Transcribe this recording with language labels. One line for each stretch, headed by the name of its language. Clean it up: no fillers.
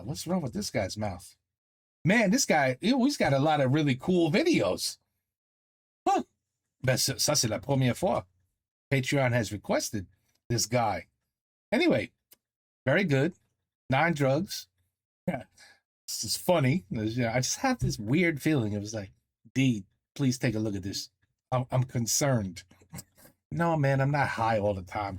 English: What's wrong with this guy's mouth? Man, this guy, he's got a lot of really cool videos. Huh.
French: Ben, ça, c'est la première fois.
English: Patreon has requested this guy. Anyway, very good. 9 drugs. Yeah. This is funny. I just have this weird feeling. It was like, D, please take a look at this. I'm concerned. No, man, I'm not high all the time.